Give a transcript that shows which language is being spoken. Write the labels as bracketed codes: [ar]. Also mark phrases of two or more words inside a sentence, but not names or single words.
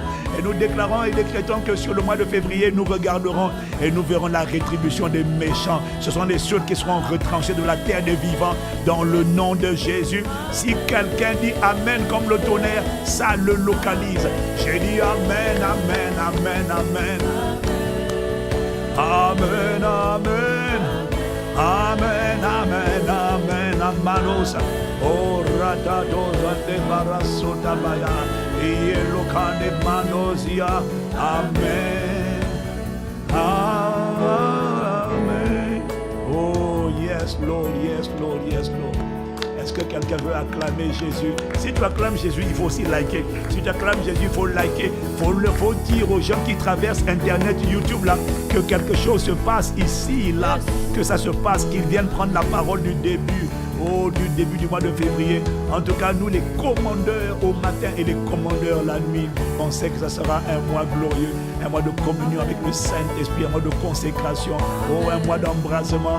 [fr] Et nous déclarons et décrétons que sur le mois de février, nous regarderons et nous verrons la rétribution des méchants. Ce sont les ceux qui seront retranchés de la terre des vivants dans le nom de Jésus. Si quelqu'un dit Amen comme le tonnerre, ça le localise. J'ai dit Amen, Amen, Amen, Amen. Amen, Amen. Amen, Amen, Amen, Amanos. Oh, Radadoza de Barasotabaya. Yelokane Manosia. Amen. Amen. [en] Oh, yes, Lord, yes, Lord, yes, Lord. [fr] Est-ce que quelqu'un veut acclamer Jésus? Si tu acclames Jésus, il faut aussi liker. Si tu acclames Jésus, il faut liker. Il faut dire aux gens qui traversent Internet, YouTube, là, que quelque chose se passe ici, là, que ça se passe, qu'ils viennent prendre la parole du début. Du début du mois de février. En tout cas, nous les commandeurs au matin et les commandeurs la nuit, on sait que ça sera un mois glorieux, un mois de communion avec le Saint-Esprit, un mois de consécration, un mois d'embrasement.